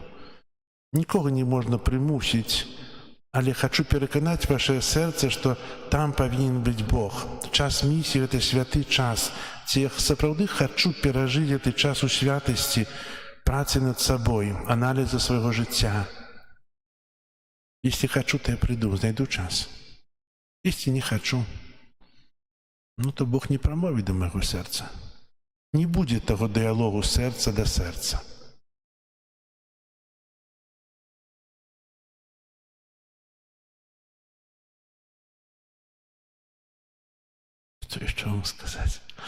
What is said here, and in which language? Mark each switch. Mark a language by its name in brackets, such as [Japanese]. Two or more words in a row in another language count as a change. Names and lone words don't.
[Belarusian] Нікога не можна прымусіць, але хачу пераканаць вашае сэрца, што там павінен быць Бог. Час місіі – гэта святы час. Ці я сапраўды хачу перажыць гэты час у святасці, працы над сабой, аналізу свайго жыцця. Если хачу, то я прыйду, знайду час. Если не хочу, ну то Бог не прамовіць да майго сэрца. Не будзе таго дыялогу сэрца да сэрца. Што яшчэ вам сказаць?